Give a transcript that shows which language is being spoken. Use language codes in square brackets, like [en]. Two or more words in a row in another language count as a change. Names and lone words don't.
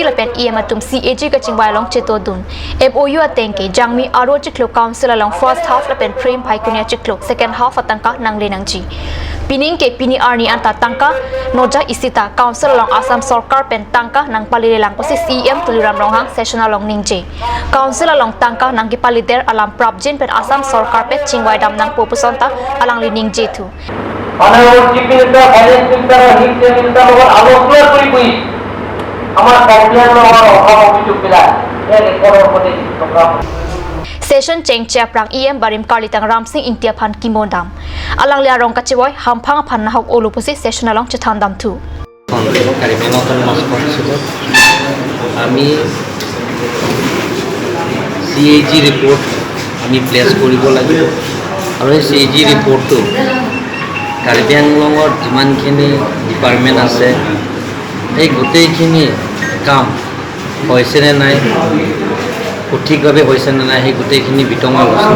[mjw] lapen EM atum CAG ka chingbai along cheto dun MOU atengke jangmi aro chiklo council along [en] first half [mjw] lapen frame bhaikunia chiklo [en] second half [mjw] atangka nangle nangji pining ke pini arni anta tangka noja isita council along Assam Sarkar pen tangka nang palile lang posi CEM Tuliram Ronghang session along ningje council along tangka nang palider alam Prabjin pen Assam Sarkar pe chingwai dam nang popusonta alang lining jetu [en] Honorable Chief Minister, Finance Minister, Chief Minister [as] লগৰ আলোচনা কৰি আমাৰ কমপ্লেইন লগৰ অভাৱ অভিযোগ পেলাই এই ৰেকৰ্ডৰ ওপৰতে টকা [mjw] Session cheng chaprang EM Barim Karlitang Ramsing Intia Phan Kimondam alang lia rong kachiboy hamphang phan na hok olupusi session along chathandam tu [as] আমি CAG report আমি প্লেস কৰিব লাগিব আৰু এই CAG ৰিপৰ্টটো কাৰ্বি আংলঙৰ যিমানখিনি ডিপাৰ্টমেণ্ট আছে এই গোটেইখিনি কাম হৈছেনে নাই সঠিকভাৱে হৈছেনে নাই সেই গোটেইখিনি বিতং আলোচনা